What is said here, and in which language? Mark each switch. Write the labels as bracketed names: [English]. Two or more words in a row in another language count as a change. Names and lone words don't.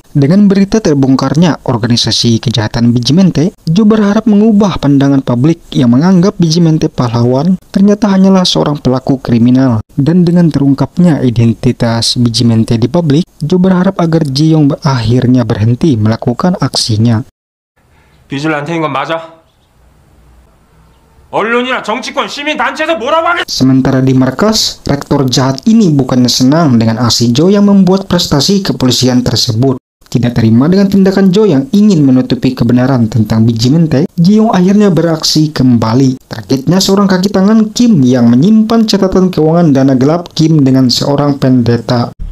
[Indonesian] Dengan berita terbongkarnya organisasi kejahatan Bijimente, Joe berharap mengubah pandangan publik yang menganggap Bijimente pahlawan ternyata hanyalah seorang pelaku kriminal. Dan dengan terungkapnya identitas Bijimente di publik, Joe berharap agar Ji-young akhirnya berhenti melakukan aksinya. [Korean] 비질란테인 건 맞아? 언론이나 정치권, 시민 단체에서 뭐라고 하겠... [Indonesian] Sementara di markas, rektor jahat ini bukannya senang dengan aksi Joe yang membuat prestasi kepolisian tersebut. Tidak terima dengan tindakan Joe yang ingin menutupi kebenaran tentang Bijimente, Ji-young akhirnya beraksi kembali. Targetnya seorang kaki tangan Kim yang menyimpan catatan keuangan dana gelap Kim dengan seorang pendeta.